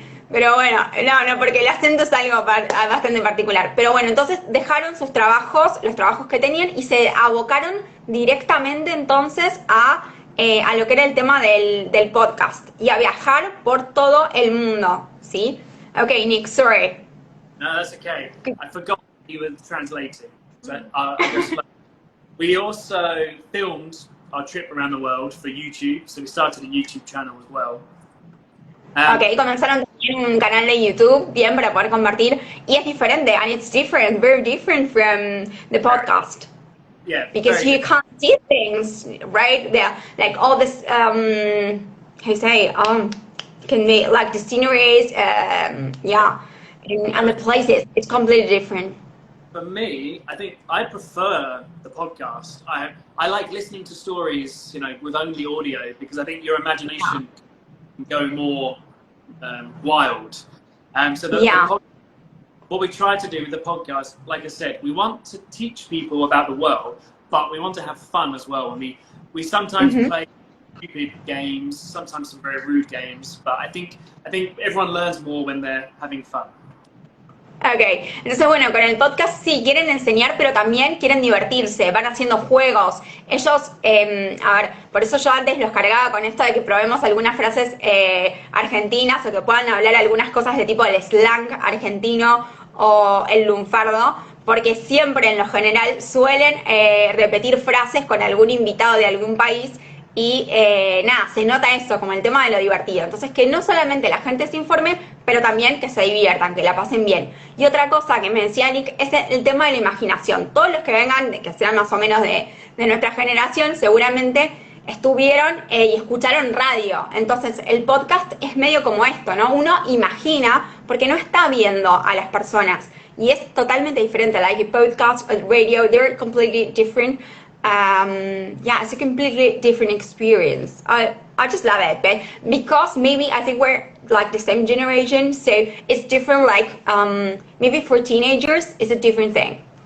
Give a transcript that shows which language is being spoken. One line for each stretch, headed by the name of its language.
Spanish: Pero bueno, no, porque el acento es algo bastante particular. Pero bueno, entonces dejaron sus trabajos, los trabajos que tenían, y se abocaron directamente entonces a lo que era el tema del podcast y a viajar por todo el mundo, ¿sí?
English: Okay, Nick, sorry. No, that's okay. I forgot you were translating. So, we also filmed our trip around the world for YouTube, so we started a YouTube channel as well.
Spanish: Ok, comenzaron también un canal de YouTube, bien, para poder compartir, y es diferente,
English: and it's different, very different from the podcast. Yeah. Because you can't see things, right? Like all this, how you say, can be like the sceneries, yeah, and the places. It's completely different. For me, I think I prefer the podcast. I like listening to stories, you know, with only audio, because I think your imagination can go more wild. So what we try to do with the podcast, like I said, we want to teach people about the world, but we want to have fun as well. And we sometimes play stupid games, sometimes some very rude games, but I think everyone learns more when they're having fun.
Spanish: Ok, entonces bueno, con el podcast sí quieren enseñar, pero también quieren divertirse, van haciendo juegos. Ellos, a ver, por eso yo antes los cargaba con esto de que probemos algunas frases argentinas o que puedan hablar algunas cosas de tipo el slang argentino o el lunfardo, porque siempre en lo general suelen repetir frases con algún invitado de algún país. Y nada, se nota eso, como el tema de lo divertido. Entonces, que no solamente la gente se informe, pero también que se diviertan, que la pasen bien. Y otra cosa que me decía Nick es el tema de la imaginación. Todos los que vengan, que sean más o menos de nuestra generación, seguramente estuvieron y escucharon radio. Entonces, el podcast es medio como esto, ¿no? Uno imagina, porque no está viendo a las personas. Y es totalmente diferente.
English: Like a podcast, a radio, they're completely different. Yeah, it's a completely different experience. I just love it, but because maybe I think we're like the same generation, so it's different. Like maybe for teenagers, it's a different thing.